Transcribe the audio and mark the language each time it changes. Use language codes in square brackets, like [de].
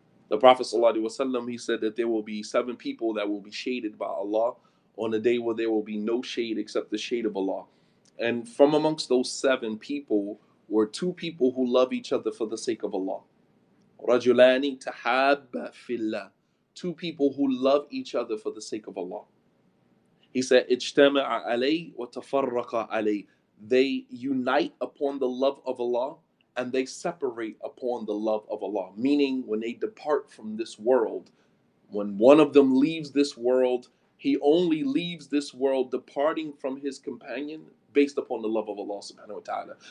[en] The Prophet ﷺ, he said that there will be 7 people that will be shaded by Allah on a day where there will be no shade except the shade of Allah. And from amongst those 7 people were 2 people who love each other for the sake of Allah. [ar] رَجُلَانِ تَحَابَّ فِي اللَّهِ, [en] 2 people who love each other for the sake of Allah. He said, [ar] اجتمع عليه وتفرق عليه. [en] They unite upon the love of Allah and they separate upon the love of Allah. Meaning, when they depart from this world, when one of them leaves this world, he only leaves this world departing from his companion based upon the love of Allah subhanahu wa ta'ala.